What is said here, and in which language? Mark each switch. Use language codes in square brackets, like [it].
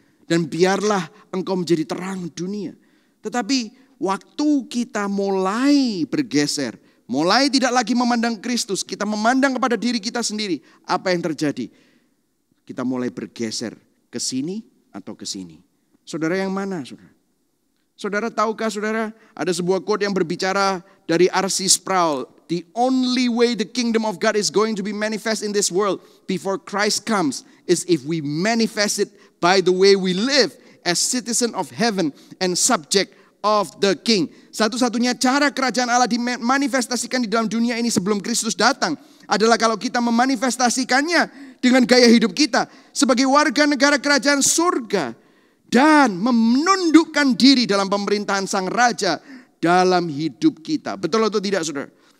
[id] Dan biarlah engkau menjadi terang dunia. Tetapi waktu kita mulai bergeser, mulai tidak lagi memandang Kristus, kita memandang kepada diri kita sendiri, apa yang terjadi? Kita mulai bergeser ke sini atau ke sini. Saudara yang mana, saudara? Saudara tahukah saudara, ada sebuah quote yang berbicara dari R.C. Sproul. [en] The only way the kingdom of God is going to be manifest in this world before Christ comes is if we manifest it by the way we live as citizen of heaven and subject of the king. [id] Satu-satunya cara kerajaan Allah dimanifestasikan di dalam dunia ini sebelum Kristus datang adalah kalau kita memanifestasikannya dengan gaya hidup kita sebagai warga negara kerajaan surga. Dan menundukkan diri dalam pemerintahan sang raja dalam hidup kita. Betul atau tidak, saudara?